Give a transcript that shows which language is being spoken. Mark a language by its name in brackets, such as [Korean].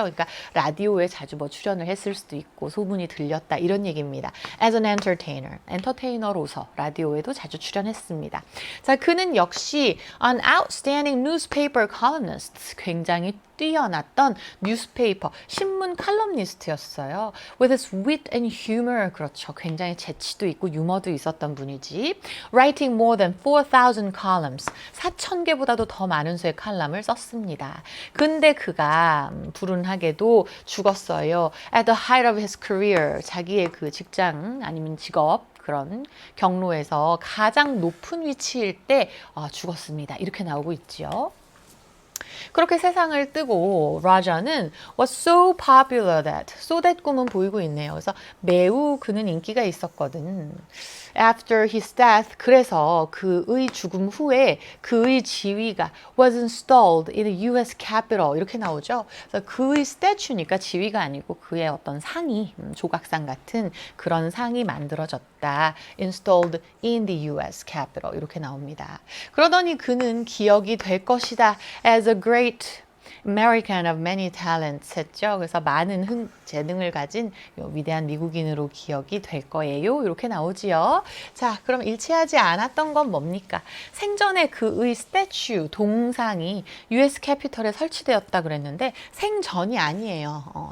[Korean] 그러니까 라디오에 자주 뭐 출연을 했을 수도 있고 소문이 들렸다 이런 얘기입니다. [English] As an entertainer, [Korean] 엔터테이너로서 라디오에도 자주 출연했습니다. 자, 그는 역시 [English] an outstanding newspaper columnist, [Korean] 굉장히 뛰어났던 뉴스페이퍼, 신문 칼럼니스트였어요. [English] With his wit and humor, [Korean] 그렇죠. 굉장히 재치도 있고 유머도 있었던 분이지. [English] Writing more than 4,000 columns, [Korean] 4,000개보다도 더 많은 수의 칼럼을 썼습니다. 근데 그가 불운하게도 죽었어요. [English] At the height of his career, [Korean] 자기의 그 직장 아니면 직업 그런 경로에서 가장 높은 위치일 때 죽었습니다. 이렇게 나오고 있죠. 그렇게 세상을 뜨고 라자는 was so popular that, so that 꿈은 보이고 있네요. 그래서 매우 그는 인기가 있었거든. [English] After his death, [Korean] 그래서 그의 죽음 후에 그의 지위가 [English] was installed in the US Capitol [Korean] 이렇게 나오죠. 그래서 그의 스태츄니까 지위가 아니고 그의 어떤 상이 조각상 같은 그런 상이 만들어졌다. [English] Installed in the US Capitol [Korean] 이렇게 나옵니다. 그러더니 그는 기억이 될 것이다. [English] As a great American of many talents [Korean] 했죠. 그래서 많은 재능을 가진 위대한 미국인으로 기억이 될 거예요. 이렇게 나오지요. 자, 그럼 일치하지 않았던 건 뭡니까? 생전에 그의 스태츄, 동상이 US 캐피털에 설치되었다 그랬는데 생전이 아니에요.